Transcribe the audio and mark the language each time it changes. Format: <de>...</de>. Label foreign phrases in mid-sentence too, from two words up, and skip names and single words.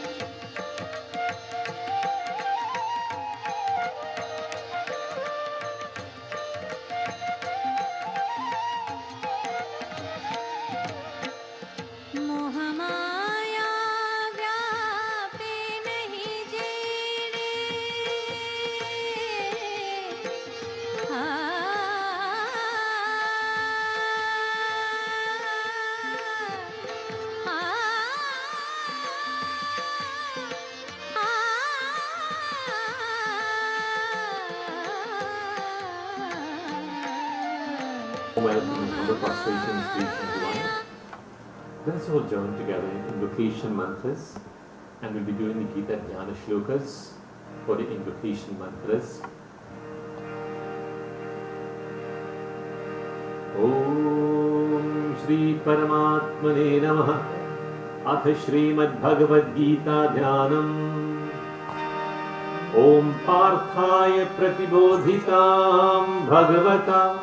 <hi>मोह माया व्यापे नहीं जेने, आ, आ,</hi> <en>Welcome from the prostration stage into one. Let us all join together in invocation mantras, and we'll be doing the Gita Dhyana shlokas for the invocation mantras.</en> <sa>ॐ श्री परमात्मने नमः. अथ श्रीमद्भगवद्गीता ध्यानम्। ॐ पार्थाय प्रतिबोधितां भगवता</sa>